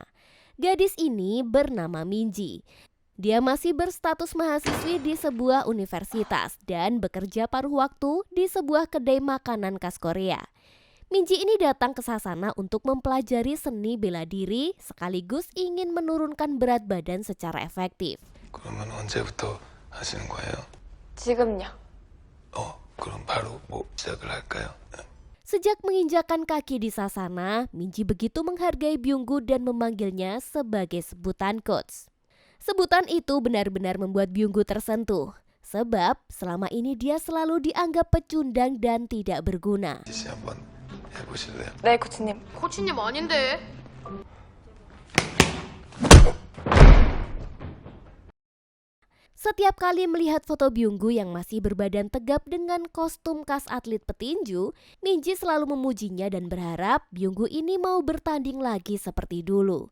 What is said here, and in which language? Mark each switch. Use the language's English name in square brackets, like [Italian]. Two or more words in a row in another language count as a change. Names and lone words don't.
[Indonesian] Gadis ini bernama Minji. Dia masih berstatus mahasiswi di sebuah universitas dan bekerja paruh waktu di sebuah kedai makanan khas Korea. Minji ini datang ke sasana untuk mempelajari seni bela diri sekaligus ingin menurunkan berat badan secara efektif. [Korean] 그러면 언제부터 하시는 거예요? 지금요. 그럼 바로 시작을 할까요? [Indonesian] Sejak menginjakan kaki di sasana, Minji begitu menghargai Byunggu dan memanggilnya sebagai sebutan coach. Sebutan itu benar-benar membuat Byunggu tersentuh, sebab selama ini dia selalu dianggap pecundang dan tidak berguna. [Korean] 다시 한번 해보실래요? 네, 코치님. 코치님 아닌데. [Indonesian] Setiap kali melihat foto Byunggu yang masih berbadan tegap dengan kostum khas atlet petinju, Minji selalu memujinya dan berharap Byunggu ini mau bertanding lagi seperti dulu.